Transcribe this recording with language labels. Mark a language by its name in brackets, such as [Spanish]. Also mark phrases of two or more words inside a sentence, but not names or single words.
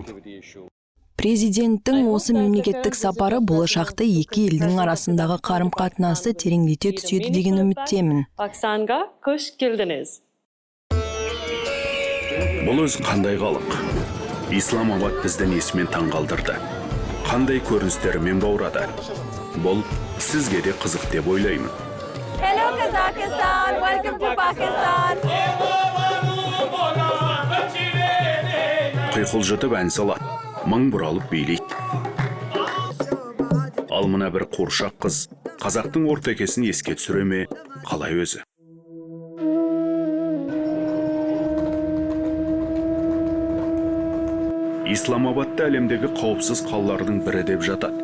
[Kazakh] Президенттің осы мемлекеттік сапары болашақта екі елдің арасындағы қарым-қатынасты тереңдете түседі деген үміттемін. Пәкістанға қош келдіңіз. Бұл өз қандай халық? Исламабад бізді несімен таңғалдырды? Қандай көріністерімен баурады? Бұл сізге де қызық деп ойлаймын. [English] Hello Kazakhstan, welcome to Pakistan. [Kazakh] Құйқылжытып ән салады, мың бұралып билейді. Ал мына бір қуыршақ қыз қазақтың ортекесін еске түсіре ме, қалай өзі? Исламабадта әлемдегі қауіпсіз қалалардың бірі деп жатады.